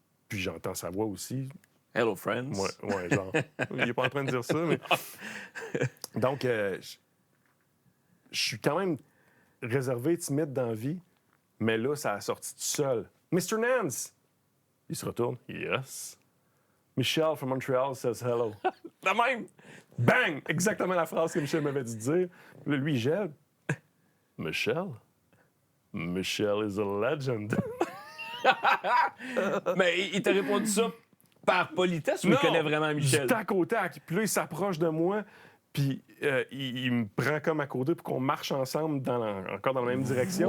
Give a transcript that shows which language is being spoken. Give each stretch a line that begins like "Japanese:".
French: Puis j'entends sa voix aussi.
English: Hello, friends.
French: Ouais, genre. Il n'est pas en train de dire ça, mais... Donc, je suis quand même réservé, timide dans la vie, mais là, ça a sorti tout seul. Mr. Nance! Il se retourne. Yes.
English: Michel from Montreal says hello.
French: La même! Bang! Exactement la phrase que Michel m'avait dit de dire. Là, lui, il gèle. Michel?
English: Michel is a legend.
French: Mais il t'a répondu ça par politesse ou il connaît vraiment Michel? Du tac au tac. Puis là, il s'approche de moi, puis il me prend comme à côté pour qu'on marche ensemble encore dans la même direction.